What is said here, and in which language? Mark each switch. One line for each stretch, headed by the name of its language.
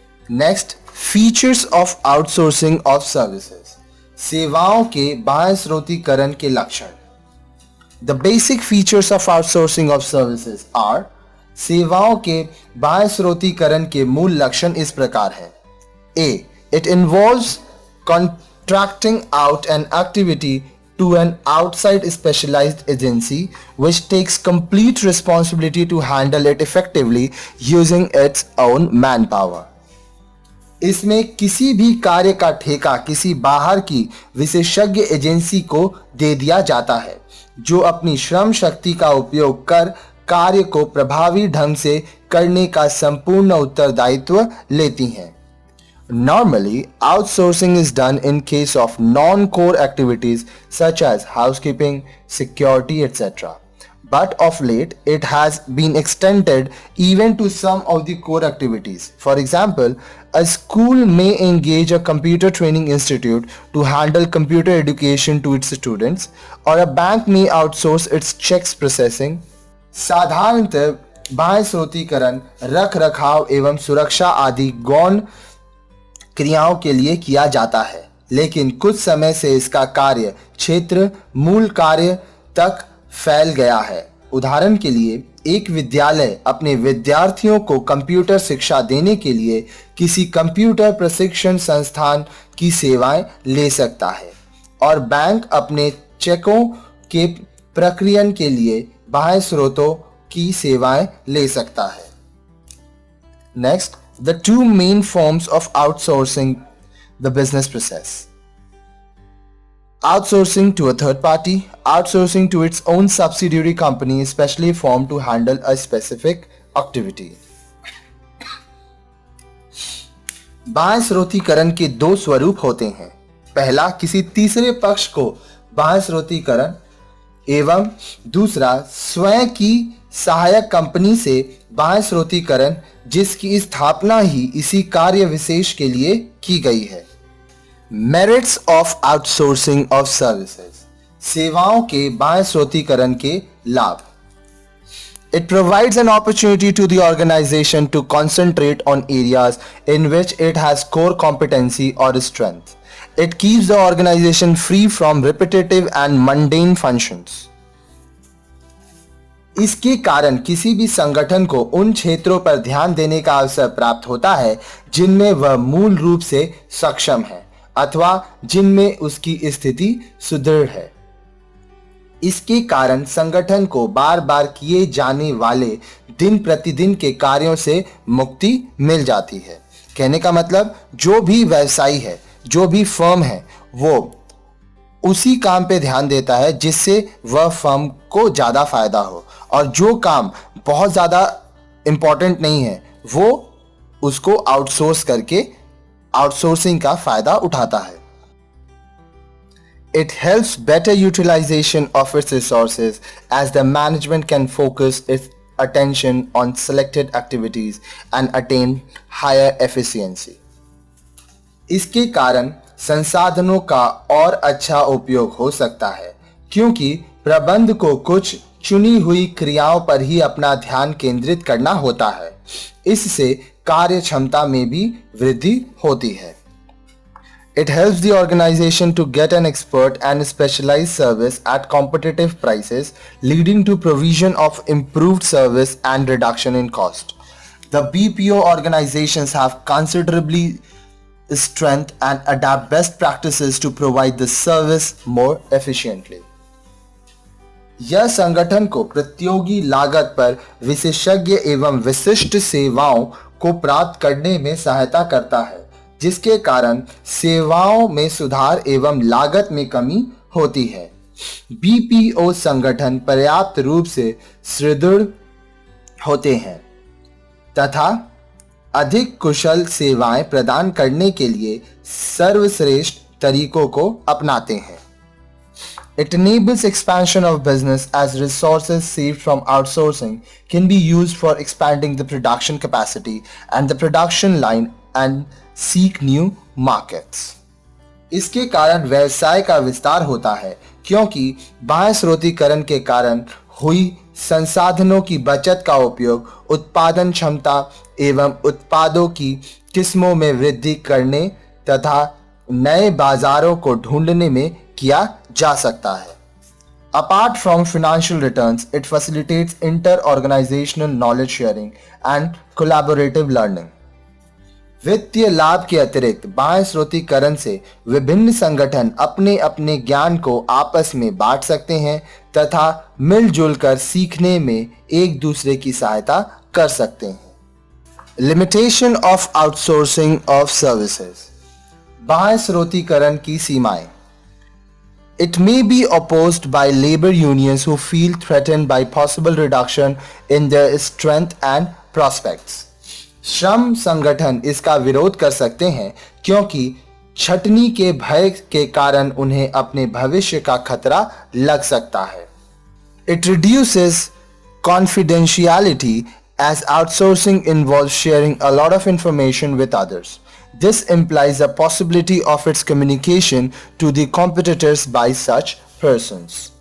English: next, features of outsourcing of services,
Hindi: सेवाओं के बाह्य स्रोतीकरण के लक्षण।
English: the basic features of outsourcing of services are,
Hindi: सेवाओं के बाह्य स्रोतीकरण के मूल लक्षण इस प्रकार हैं।
English: A, it involves contracting out an activity to an outside specialized agency which takes complete responsibility to handle it effectively using its own manpower.
Hindi: इसमें किसी भी कार्य का ठेका किसी बाहर की विशेषज्ञ एजेंसी को दे दिया जाता है, जो अपनी श्रम शक्ति का उपयोग कर कार्य को प्रभावी ढंग से करने का संपूर्ण उत्तरदायित्व लेती हैं।
English: Normally, outsourcing is done in case of non-core activities such as housekeeping, security, etc. But of late, it has been extended even to some of the core activities. For example, a school may engage a computer training institute to handle computer education to its students, or a bank may outsource its checks processing.
Hindi: साधारणतः बाह्य स्रोतीकरण, रख रखाव एवं सुरक्षा आदि गौण क्रियाओं के लिए किया जाता है, लेकिन कुछ समय से इसका कार्य क्षेत्र मूल कार्य तक फैल गया है। उदाहरण के लिए, एक विद्यालय अपने विद्यार्थियों को कंप्यूटर शिक्षा देने के लिए किसी कंप्यूटर प्रशिक्षण संस्थान की सेवाएं ले सकता है, और बैंक अपने चेकों के प्रक्रियन के लिए बाह्य स्रोतों की सेवाएं ले सकता है।
English: Next, the two main forms of outsourcing the business process. Outsourcing to a third party, outsourcing to its own subsidiary company especially formed to handle a specific activity.
Hindi: बाह्य स्रोतीकरण के दो स्वरूप होते हैं। पहला, किसी तीसरे पक्ष को बाह्य स्रोतीकरण, एवं दूसरा, स्वयं की सहायक कंपनी से बाह्य स्रोतीकरण जिसकी स्थापना ही इसी कार्य विशेष के लिए की गई है।
English: merits of outsourcing of services,
Hindi: सेवाओं के बाह्य स्रोतीकरण के लाभ।
English: It provides an opportunity to the organization to concentrate on areas in which it has core competency or strength. It keeps the organization free from repetitive and mundane functions.
Hindi: इसके कारण किसी भी संगठन को उन क्षेत्रों पर ध्यान देने का अवसर प्राप्त होता है जिनमें वह मूल रूप से सक्षम है अथवा जिनमें उसकी स्थिति सुदृढ़ है। इसके कारण संगठन को बार बार किए जाने वाले दिन प्रतिदिन के कार्यों से मुक्ति मिल जाती है। कहने का मतलब, जो भी व्यवसायी है, जो भी फर्म है, वो उसी काम पे ध्यान देता है जिससे वह फर्म को ज़्यादा फायदा हो, और जो काम बहुत ज़्यादा इम्पॉर्टेंट नहीं है वो उसको आउटसोर्स करके आउटसोर्सिंग का फायदा उठाता है।
English: It helps better utilization of its resources as the management can focus its attention on selected activities and attain higher efficiency.
Hindi: इसके कारण संसाधनों का और अच्छा उपयोग हो सकता है, क्योंकि प्रबंध को कुछ चुनी हुई क्रियाओं पर ही अपना ध्यान केंद्रित करना होता है। इससे कार्य क्षमता में भी वृद्धि होती है।
English: It helps the organization to get an expert and specialized service at competitive prices, leading to provision of improved service and reduction in cost. The BPO organizations have considerably strength and adapt best practices to provide the service more efficiently.
Hindi: यह संगठन को प्रतियोगी लागत पर विशेषज्ञ एवं विशिष्ट सेवाओं को प्राप्त करने में सहायता करता है, जिसके कारण सेवाओं में सुधार एवं लागत में कमी होती है। बीपीओ संगठन पर्याप्त रूप से सुदृढ़ होते हैं तथा अधिक कुशल सेवाएं प्रदान करने के लिए सर्वश्रेष्ठ तरीकों को अपनाते हैं।
English: It enables expansion of business as resources saved from outsourcing can be used for expanding the production capacity and the production line and seek new markets.
Hindi: इसके कारण व्यवसाय का विस्तार होता है, क्योंकि बाह्य स्रोतीकरण के कारण हुई संसाधनों की बचत का उपयोग उत्पादन क्षमता एवं उत्पादों की किस्मों में वृद्धि करने तथा नए बाजारों को ढूंढने में किया जा सकता है।
English: Apart from financial returns, it facilitates inter-organizational knowledge sharing and collaborative learning.
Hindi: वित्तीय लाभ के अतिरिक्त बाह्य स्रोतीकरण से विभिन्न संगठन अपने अपने ज्ञान को आपस में बांट सकते हैं तथा मिलजुल कर सीखने में एक दूसरे की सहायता कर सकते हैं।
English: Limitation of outsourcing of services.
Hindi: बाह्य स्रोतीकरण की सीमाएं।
English: It may be opposed by labor unions who feel threatened by possible reduction in their strength and prospects.
Hindi: श्रम संगठन इसका विरोध कर सकते हैं क्योंकि छटनी के भय के कारण उन्हें अपने भविष्य का खतरा लग सकता है।
English: It reduces confidentiality as outsourcing involves sharing a lot of information with others. This implies a possibility of its communication to the competitors by such persons.